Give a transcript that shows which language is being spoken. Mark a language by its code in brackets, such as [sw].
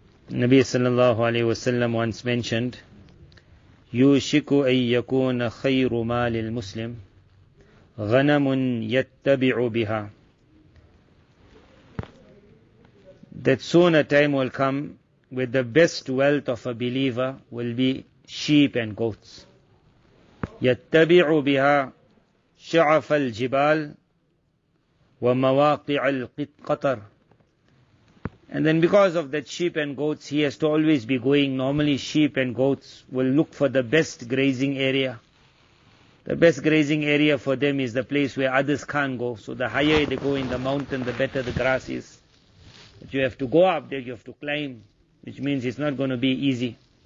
[ar] Nabi sallallahu alayhi wasallam [en] once mentioned, [ar] يوشك أن يكون خير مال المسلم غنم يتبع بها. [en] That soon a time will come where the best wealth of a believer will be sheep and goats. [ar] يتبع بها شعف الجبال ومواقع القطر. [en] And then because of that sheep and goats, he has to always be going. Normally sheep and goats will look for the best grazing area. The best grazing area for them is the place where others can't go. So the higher they go in the mountain, the better the grass is. But you have to go up there, you have to climb, which means it's not going to be easy.